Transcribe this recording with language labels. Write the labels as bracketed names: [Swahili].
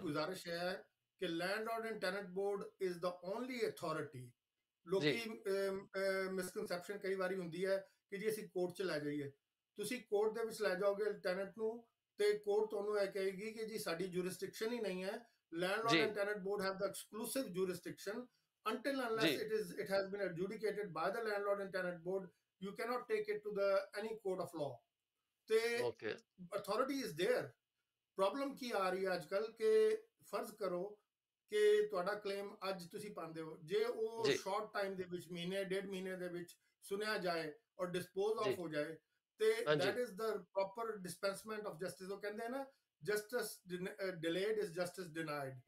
[Punjabi] ਗੁਜ਼ਾਰਿਸ਼ ਹੈ ਕਿ [English] Landlord and tenant board is the only authority. [Punjabi] ਜੀ ਲੋਕੀ ਮਿਸਕਨਸੈਪਸ਼ਨ ਕਈ ਵਾਰੀ ਹੁੰਦੀ ਹੈ ਕਿ ਜੀ ਅਸੀਂ ਕੋਰਟ 'ਚ ਲੈ ਜਾਈਏ। ਤੁਸੀਂ ਕੋਰਟ ਦੇ ਵਿੱਚ ਲੈ ਜਾਓਗੇ ਟੈਨੈਂਟ ਨੂੰ, ਤੇ ਕੋਰਟ ਤੁਹਾਨੂੰ ਇਹ ਕਹੇਗੀ ਕਿ ਜੀ ਸਾਡੀ ਜੂਰਿਸਡਿਕਸ਼ਨ ਹੀ ਨਹੀਂ ਹੈ। ਜੀ [English] landlord and tenant board have the exclusive jurisdiction until [Punjabi] ਜੀ। [English] unless it has been adjudicated by the landlord and tenant board. You cannot take it to the any court of law. [Punjabi] ਤੇ okay. [English] authority is there. [Punjabi] Problem ਕੀ ਆ ਰਹੀ ਹੈ ਅੱਜ ਕੱਲ੍ਹ ਕਿ ਫਰਜ਼ ਕਰੋ ਕਿ ਤੁਹਾਡਾ ਕਲੇਮ ਅੱਜ ਤੁਸੀਂ ਪਾਉਂਦੇ ਹੋ, ਜੇ ਉਹ ਜੀ ਸ਼ਾਰਟ ਟਾਈਮ ਦੇ ਵਿੱਚ, ਮਹੀਨੇ ਡੇਢ ਮਹੀਨੇ ਦੇ ਵਿੱਚ ਸੁਣਿਆ ਜਾਏ ਔਰ ਡਿਸਪੋਜ਼ ਜੀ। ਆਫ ਹੋ ਜਾਏ, ਤੇ ਹਾਂਜੀ। [English] That is the proper dispensement of justice. [Punjabi] ਉਹ ਕਹਿੰਦੇ ਆ ਨਾ, [English] Justice delayed is justice denied.